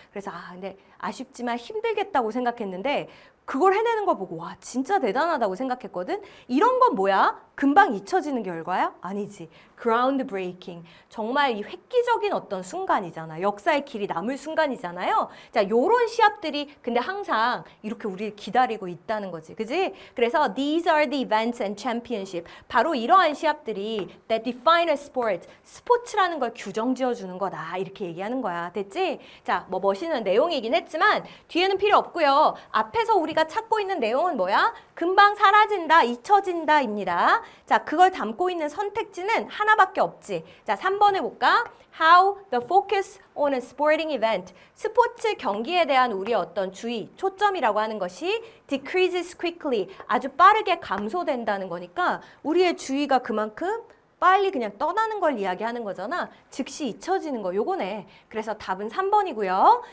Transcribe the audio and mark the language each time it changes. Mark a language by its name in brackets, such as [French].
[Korean] 그래서 근데 아쉽지만 힘들겠다고 생각했는데 그걸 해내는 걸 보고 와, 진짜 대단하다고 생각했거든. 이런 건 뭐야? 금방 잊혀지는 결과야? 아니지. groundbreaking. 정말 이 획기적인 어떤 순간이잖아. 역사의 길이 남을 순간이잖아요. 자, 요런 시합들이 근데 항상 이렇게 우리를 기다리고 있다는 거지. 그지? 그래서 [English] these are the events and championship. [Korean] 바로 이러한 시합들이 [English] that define a sport. [Korean] 스포츠라는 걸 규정 지어주는 거다. 이렇게 얘기하는 거야. 됐지? 자, 뭐 멋있는 내용이긴 했지만 뒤에는 필요 없고요. 앞에서 우리가 찾고 있는 내용은 뭐야? 금방 사라진다, 잊혀진다입니다. 자, 그걸 담고 있는 선택지는 하나밖에 없지. 자, 3번 해볼까? [English] How the focus on a sporting event. [Korean] 스포츠 경기에 대한 우리의 어떤 주의, 초점이라고 하는 것이 [English] decreases quickly. [Korean] 아주 빠르게 감소된다는 거니까 우리의 주의가 그만큼 빨리 그냥 떠나는 걸 이야기하는 거잖아. 즉시 잊혀지는 거 요거네. 그래서 답은 3번이고요.